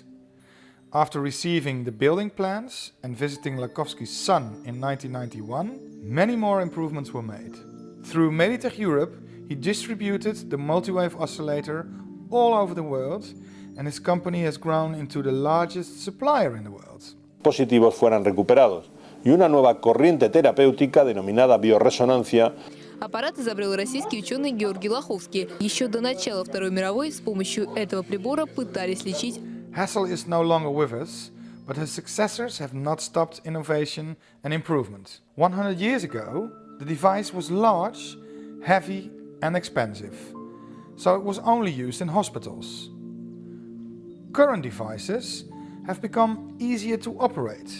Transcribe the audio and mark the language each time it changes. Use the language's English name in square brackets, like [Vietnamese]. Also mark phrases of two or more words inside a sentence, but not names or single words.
[English] After receiving the building plans and visiting Lakowski's son in 1991, many more improvements were made. Through Meditech Europe, he distributed the multi-wave oscillator all over the world, and his company has grown into the largest supplier in the world. [Spanish] Positivos fueran recuperados y una nueva corriente terapéutica denominada bioresonancia. [Russian] Аппарат изобрел российский ученый Георгий Лаховский. Еще до начала Второй мировой с помощью этого прибора пытались лечить. [English] Hassel is no longer with us, but his successors have not stopped innovation and improvement. 100 years ago, the device was large, heavy and expensive, so it was only used in hospitals. Current devices have become easier to operate.